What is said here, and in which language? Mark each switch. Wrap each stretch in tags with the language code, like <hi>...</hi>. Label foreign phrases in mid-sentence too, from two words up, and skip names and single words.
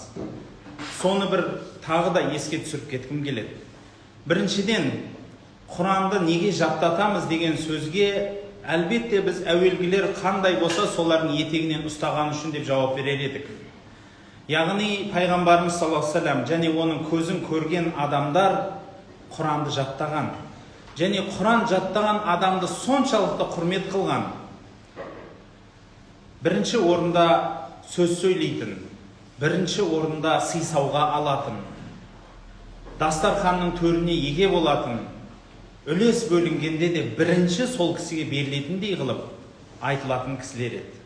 <kk>Соны бір тағы да еске түсіріп кеткім келеді. Біріншіден, Құранды неге жаттатамыз деген сөзге әлбетте біз әуелгілер қандай болса солардың етегінен ұстаған үшін деп жауап берер едік. Яғни пайғамбарымыз</kk> <ar>صلى الله عليه وسلم</ar> <kk>және оның көзін көрген адамдар Құранды жаттаған. Және Құран жаттаған адамды соншалықты құрмет қылған. Бірінші орында сөз сөйлейтін, бірінші орында сый-сауға алатын, дастарханның төріне еге болатын, үлес бөлінгенде де бірінші сол кісіге берілетіндей қылып айтылатын кісілер еді.</kk>